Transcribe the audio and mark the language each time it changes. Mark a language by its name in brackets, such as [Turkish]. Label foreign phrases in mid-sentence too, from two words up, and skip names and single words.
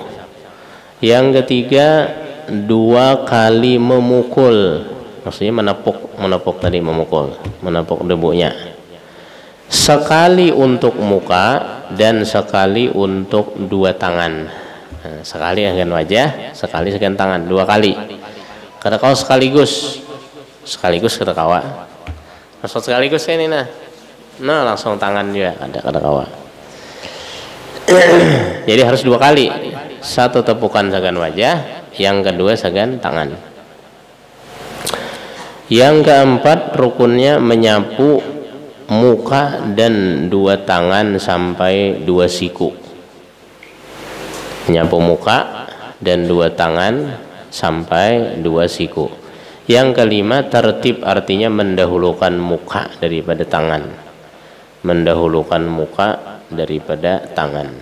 [Indonesian] Yang ketiga 2 kali memukul, maksudnya menepuk tadi, menepuk debunya. Sekali untuk muka dan sekali untuk 2 tangan. Nah, sekali akan wajah, sekali akan tangan, 2 kali. [Banjar] Kada kau sekaligus kada kawa. [Indonesian] Maksud sekaligus ini nah langsung tangan juga ada [Banjar] kada kawa. [Indonesian] Jadi harus 2 kali. 1 tepukan sagan wajah, yang kedua sagan tangan. Yang keempat rukunnya menyapu muka dan 2 tangan sampai 2 siku. Menyapu muka dan 2 tangan sampai 2 siku. Yang kelima tertib, artinya mendahulukan muka daripada tangan. Mendahulukan muka daripada tangan.